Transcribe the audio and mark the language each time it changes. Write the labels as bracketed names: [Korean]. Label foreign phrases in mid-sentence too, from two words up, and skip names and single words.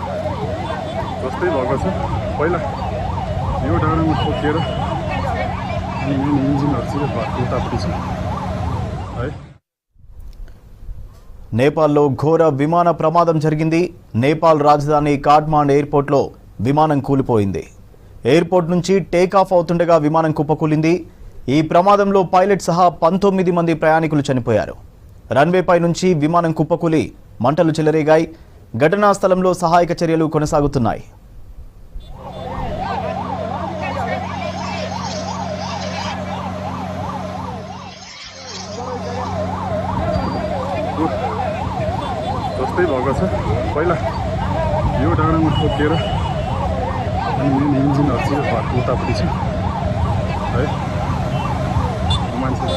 [Nepali] जस्तै भएको छ। पहिला यो डाँडामा ठोकिएर अनि मेन इन्जिनहरू चाहिँ उतापट्टि छ है। [Telugu] నేపాల్లో ఘోర విమాన ప్రమాదం జరిగింది. నేపాల్ రాజధాని కాఠ్మండు ఎయిర్పోర్ట్లో విమానం కూలిపోయింది. ఎయిర్పోర్ట్ నుంచి టేకాఫ్ అవుతుండగా విమానం కుప్పకూలింది. ఈ ప్రమాదంలో పైలట్ సహా 19 మంది ప్రయాణికులు చనిపోయారు. రన్వేపై నుంచి విమానం కుప్పకూలి మంటలు చెలరేగాయి. ఘటనా స్థలంలో సహాయక చర్యలు కొనసాగుతున్నాయి. [Nepali] जस्तै भएको छ पहिला यो डाँडामा ठोकिएर अनि मेन इन्जिनहरू चाहिँ घरको उतापट्टि छ है।